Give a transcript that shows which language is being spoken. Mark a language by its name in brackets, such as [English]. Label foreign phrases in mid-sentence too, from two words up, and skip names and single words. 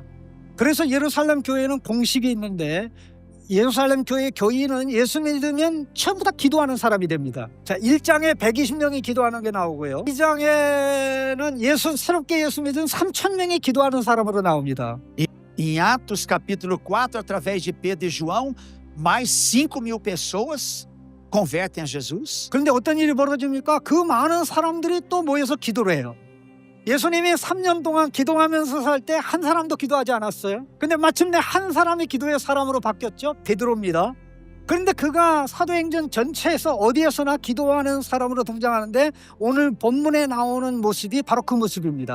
[Korean] 그래서 예루살렘 교회는 공식이 있는데 예루살렘 교회 교인은 예수 믿으면 전부 다 기도하는 사람이 됩니다. 자, 1장에 120명이 기도하는 게 나오고요. 2장에는 새롭게 예수 믿은 3,000명이 기도하는 사람으로 나옵니다. [Portuguese] Em Atos capítulo 4, através de Pedro e João, mais 5.000 pessoas convertem a Jesus. [Korean] 그런데 어떤 일이 벌어집니까? 그 많은 사람들이 또 모여서 기도를 해요. 예수님이 3년 동안 기도하면서 살 때 한 사람도 기도하지 않았어요. 근데 마침내 한 사람이 기도의 사람으로 바뀌었죠. 베드로입니다. 그런데 그가 사도행전 전체에서 어디에서나 기도하는 사람으로 등장하는데 오늘 본문에 나오는 모습이 바로 그 모습입니다.